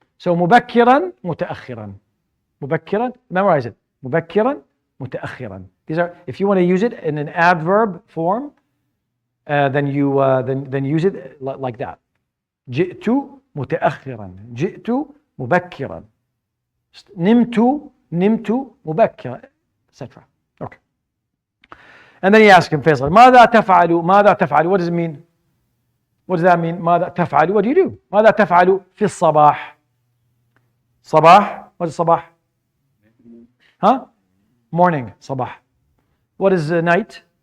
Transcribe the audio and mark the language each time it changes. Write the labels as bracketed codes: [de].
[ar] So مبكرا متأخرا. مبكرا. [en] Memorize it. [ar] مبكرا متأخرا. [en] These are, if you want to use it in an adverb form, then you then use it like that. [ar] جئت متأخرا. جئت مبكرا. نمت مبكرا, etc. [en] Okay. And then he asked him, Faisal, [ar] ماذا تفعل? ماذا تفعل? [en] What does it mean? What does that mean? ماذا تفعل? What do you do? [ar] ماذا تفعل في الصباح? صباح? [en] What is صباح? Huh? Morning, صباح. What is night?